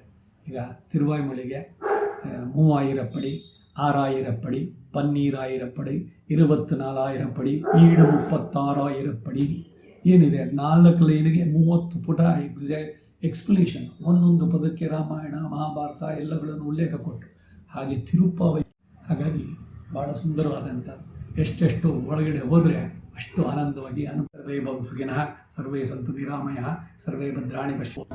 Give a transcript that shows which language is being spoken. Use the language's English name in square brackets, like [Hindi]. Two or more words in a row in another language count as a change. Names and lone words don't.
[Kannada] ಈಗ ತಿರುವಾಯ್ಮೊಳಿಗೆ 3000 ಪಡಿ, 6000 ಪಡಿ, 12,000 ಪಡಿ, 24,000 ಪಡಿ, ಈಡು 36,000 ಪಡಿ ಏನಿದೆ. 4 ಲೈನಿಗೆ 30 ಪುಟ ಎಕ್ಸ್ಪ್ಲನೇಷನ್. ಒಂದೊಂದು ಪದಕ್ಕೆ ರಾಮಾಯಣ ಮಹಾಭಾರತ ಎಲ್ಲಗಳನ್ನು ಉಲ್ಲೇಖ ಕೊಟ್ಟು ಹಾಗೆ ತಿರುಪ್ಪಾವೈ. ಹಾಗಾಗಿ ಭಾಳ ಸುಂದರವಾದಂಥ ಎಷ್ಟೆಷ್ಟು ಒಳಗಡೆ ಹೋದರೆ ಅಷ್ಟು ಆನಂದವಾಗಿ [Sanskrit] ಸರ್ವೇ ಭವಂತು ಸುಖಿನಃ ಸರ್ವೇ ಸಂತು ನಿರಾಮಯಃ ಸರ್ವೇ ಭದ್ರಾಣಿ ಪಶ್ಯಂತು.